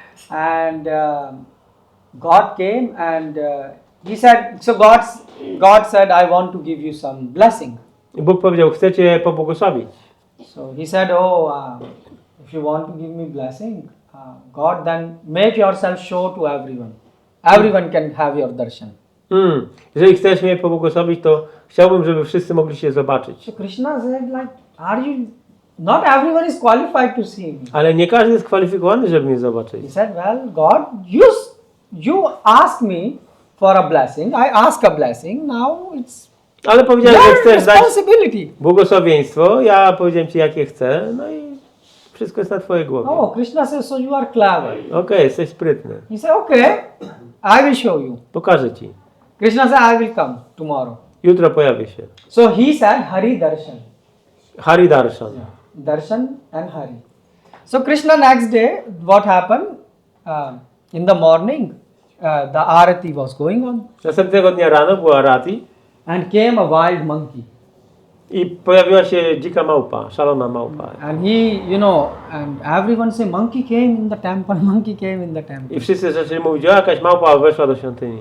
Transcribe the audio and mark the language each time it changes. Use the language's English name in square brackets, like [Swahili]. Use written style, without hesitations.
[English] And God came, and he said, so God said, I want to give you some blessing. [Polish] I Bóg powiedział, chcę cię pobłogosławić. [English] So he said, if you want to give me blessing, God, then make yourself show to everyone. Everyone can have your darshan. [Polish] Jeżeli chcesz mnie pobłogosławić, to chciałbym, żeby wszyscy mogli się zobaczyć. [English] So Krishna said, like, not everyone is qualified to see me. [Polish] Ale nie każdy jest kwalifikowany, żeby mnie zobaczyć. [English] He said, well, God, you asked me for a blessing. I ask a blessing. Now it's [Polish] Ale powiedziałem, że [English] your [Polish] chcesz dać [English] responsibility. [Polish] błogosławieństwo. Ja powiedziałem ci, jakie chcę. No i wszystko jest na twojej głowie. [English] Oh, Krishna says, so you are clever. [Polish] Okej, jesteś sprytny. [English] He said, okay, I will show you. [Polish] Pokażę ci. [English] Krishna said, I will come tomorrow. [Polish] Jutro pojawię się. [English] So he said, Hari Darshan. [Sanskrit] Hari Darshan. [English] Darshan and Hari. So Krishna next day, what happened? In the morning, the arati was going on. [Polish] Następnego dnia rano była Arati [English] And came a wild monkey. [Polish] i pojawiła się dzika małpa, szalona małpa. [English] And he, and everyone say, monkey came in the temple, monkey came in the temple. [Polish] I wszyscy zaczęli mówić, o jakaś małpa weszła do świątyni.